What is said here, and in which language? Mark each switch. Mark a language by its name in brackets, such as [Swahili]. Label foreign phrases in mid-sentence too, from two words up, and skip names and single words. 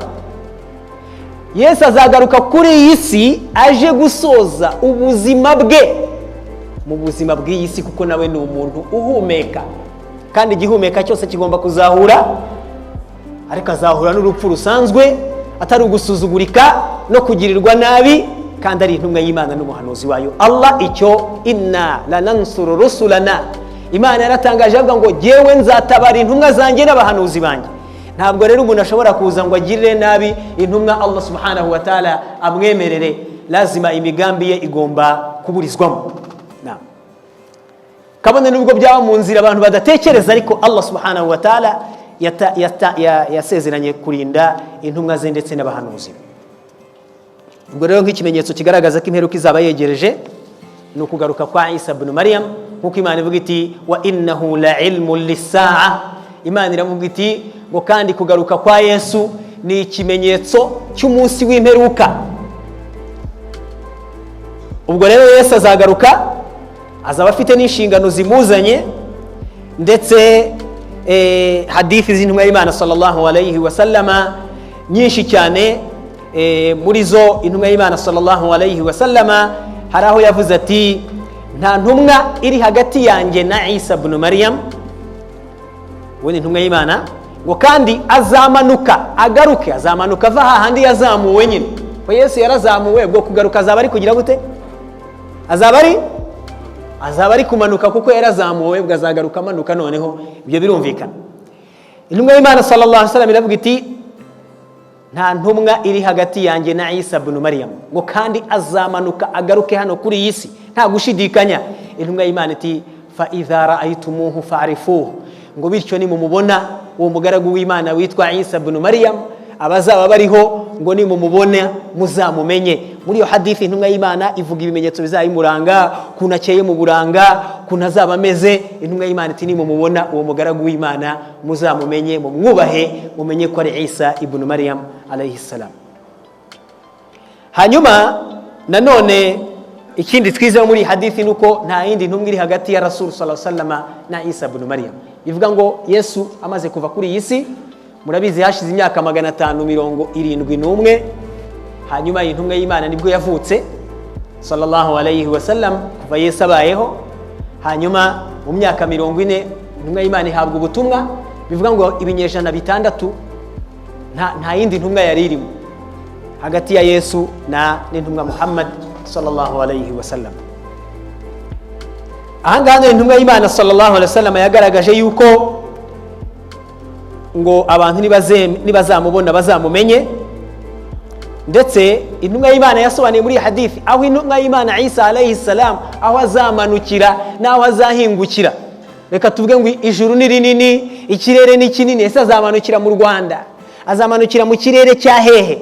[Kinyarwanda] Yesu azagaruka kuri iyi si aje gusoza ubuzima bwe mu buzima bw'iyi si, kuko nawe ni umuntu uhumeka, kandi igihumeka cyose kigomba kuzahura, ariko azahura n'urupfu rusanzwe, atari ugusuzugurika no kugirirwa nabi, kandi ari intumwa y'Imana n'umuhanuzi wayo. Allah icyo [Arabic] إنا لننصر رسلنا, [Kinyarwanda] Imana yaratangaje avuga ngo jyewe nzatabara intumwa zanjye n'abahanuzi banjye. Ntabwo rero umuntu ashobora kuza ngo agirire nabi intumwa [Arabic] الله سبحانه وتعالى [Kinyarwanda] amwemerere, lazima imigambi ye igomba kuburizwamo. Kabone nubwo byaba mu nzira abantu badatekereza, ariko [Arabic] الله سبحانه وتعالى [Kinyarwanda] yasezeranye kurinda intumwa ze ndetse n'abahanuzi. Ubwo rero nk'ikimenyetso kigaragaza ko imperuka izaba yegereje ni ukugaruka kwa Isa ibn Maryam, nk'uko Imana ivuga iti [Arabic] وإنه لعلم للساعة. [Kinyarwanda] Imana iravuga iti ngo kandi kugaruka kwa Yesu ni ikimenyetso cy'umunsi w'imperuka. Ubwo rero Yesu azagaruka, azaba afite n'inshingano zimuzanye, ndetse hadithi z'intumwa y'Imana [Arabic] صلى الله عليه وسلم [Kinyarwanda] nyinshi cyane. Muri zo intumwa y'Imana [Arabic] صلى الله عليه وسلم [Kinyarwanda] hari aho yavuze ati nta ntumwa iri hagati yanjye na Isa ibn Maryam, we ni intumwa y'Imana, ngo kandi azamanuka agaruke, azamanuka ava hahandi yazamuwe nyine. Ko Yesu yarazamuwe, ubwo kugaruka azaba ari kugira gute? Azaba ari kumanuka, kuko yarazamuwe, ubwo azagaruka amanuka. Noneho ibyo birumvikana. Intumwa y'Imana [Arabic] صلى الله عليه وسلم [Kinyarwanda] iravuga iti nta ntumwa iri hagati yanjye na Isa ibn Maryam, ngo kandi azamanuka agaruke hano kuri iyi si, nta gushidikanya. Intumwa y'Imana iti [Arabic] فإذا رأيتموه فاعرفوه, [Kinyarwanda] ngo bityo ni mumubona uwo mugaragu w'Imana witwa Isa ibn Maryam, abazaba bariho ngo ni mumubona muzamumenye. Muri iyo hadithi intumwa y'Imana ivuga ibimenyetso bizayimuranga, kunakeye mu buranga, kunazaba ameze. Intumwa y'Imana iti ni mumubona uwo mugaragu w'Imana muzamumenye, mumwubahe, mumenye ko ari Isa ibn Maryam [Arabic] عليه السلام. [Kinyarwanda] Hanyuma nanone ikindi twize muri hadithi nuko nta yindi ntumwa iri hagati ya Rasul [Arabic] صلى الله عليه وسلم [Kinyarwanda] na Isa ibn Maryam. Ivuga ngo Yesu amaze kuva kuri iyi si, murabizi hashize imyaka 571, hanyuma intumwa y'Imana nibwo yavutse [Arabic] صلى الله عليه وسلم, [Kinyarwanda] kuva Yesu abayeho. Hanyuma mu myaka 40 intumwa y'Imana ihabwa ubutumwa. Bivuga ngo ibinyejana 6 nta yindi ntumwa yari irimo hagati ya Yesu na n'intumwa Muhammad [Arabic] صلى الله عليه وسلم. [Kinyarwanda] Ahangaha intumwa y'Imana [Arabic] صلى الله عليه وسلم [Kinyarwanda] yagaragaje yuko ngo abantu nibazamubona bazamumenye, ndetse intumwa y'Imana yasobanuye muri hadithi aho intumwa y'Imana Isa [Arabic] عليه السلام [Kinyarwanda] aho azamanukira naho azahingukira. Reka tuvuge ngo ijuru ni rinini, ikirere ni kinini, ese azamanukira mu Rwanda, azamanukira mu kirere cya hehe?